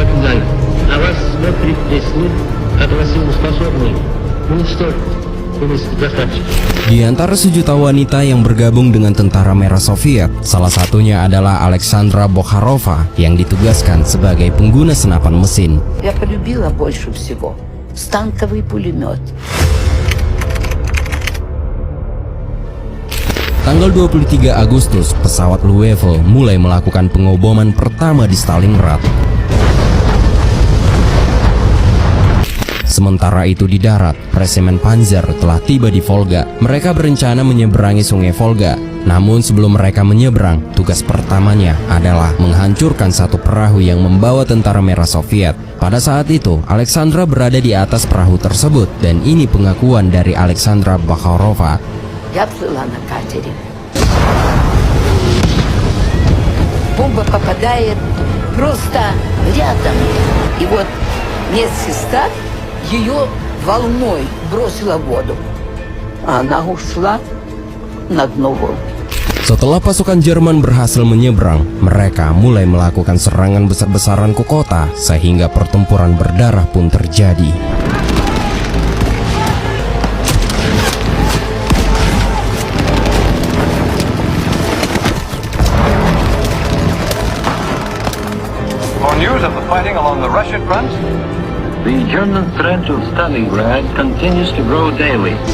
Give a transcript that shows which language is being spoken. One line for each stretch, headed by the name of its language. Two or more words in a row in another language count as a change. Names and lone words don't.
Indonesian: Di antara 1 juta wanita yang bergabung dengan tentara merah Soviet, salah satunya adalah Alexandra Bokharova yang ditugaskan sebagai pengguna senapan mesin.
Russian: Я полюбила больше всего станковый пулемет.
Indonesian: Tanggal 23 Agustus, pesawat Luftwaffe mulai melakukan pengoboman pertama di Stalingrad. Sementara itu di darat, Resemen Panzer telah tiba di Volga. Mereka berencana menyeberangi sungai Volga. Namun sebelum mereka menyeberang, tugas pertamanya adalah menghancurkan satu perahu yang membawa tentara merah Soviet. Pada saat itu, Alexandra berada di atas perahu tersebut, dan ini pengakuan dari Alexandra Bokharova.
Russian: Я плыла на катере. Бомба попадает просто рядом. И вот медсестра ее волной бросила в воду. А она ушла на дно волны.
Indonesian: Setelah pasukan Jerman berhasil menyeberang, mereka mulai melakukan serangan besar-besaran ke kota, sehingga pertempuran berdarah pun terjadi.
English: For news of the fighting along the Russian front, The German threat of Stalingrad continues to grow daily.